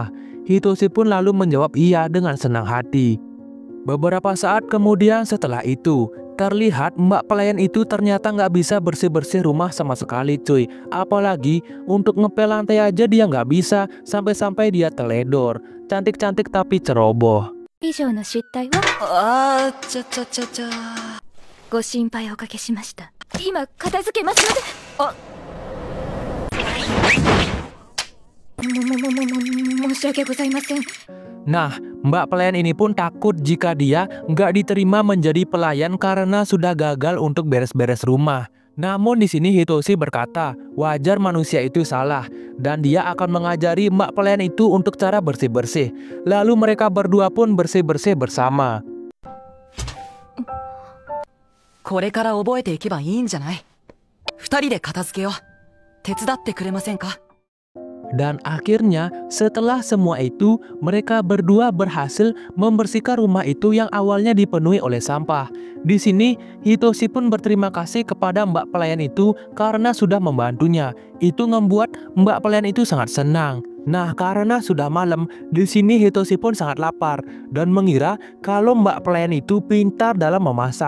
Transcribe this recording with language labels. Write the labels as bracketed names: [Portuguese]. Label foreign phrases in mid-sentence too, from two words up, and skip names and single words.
[Indonesian] Hitoshi pun lalu menjawab iya dengan senang hati. Beberapa saat kemudian setelah itu, terlihat mbak pelayan itu ternyata nggak bisa bersih-bersih rumah sama sekali cuy. Apalagi untuk ngepel lantai aja dia nggak bisa, sampai-sampai dia teledor. Cantik-cantik tapi ceroboh. [Japanese] 以上の失態はご心配おかけしました。今片付けますので。申し訳ございません。 [Indonesian] Nah, mbak pelayan ini pun takut jika dia nggak diterima menjadi pelayan karena sudah gagal untuk beres-beres rumah. Namun di sini Hitoshi berkata, wajar manusia itu salah dan dia akan mengajari mbak pelayan itu untuk cara bersih-bersih. Lalu mereka berdua pun bersih-bersih bersama. [Japanese] これから覚えていけばいいんじゃない？二人で片付けよう。手伝ってくれませんか？ [Indonesian] Dan akhirnya setelah semua itu mereka berdua berhasil membersihkan rumah itu yang awalnya dipenuhi oleh sampah. Di sini Hitoshi pun berterima kasih kepada mbak pelayan itu karena sudah membantunya. Itu membuat mbak pelayan itu sangat senang. Nah, karena sudah malam, di sini Hitoshi pun sangat lapar dan mengira kalau mbak pelayan itu pintar dalam memasak.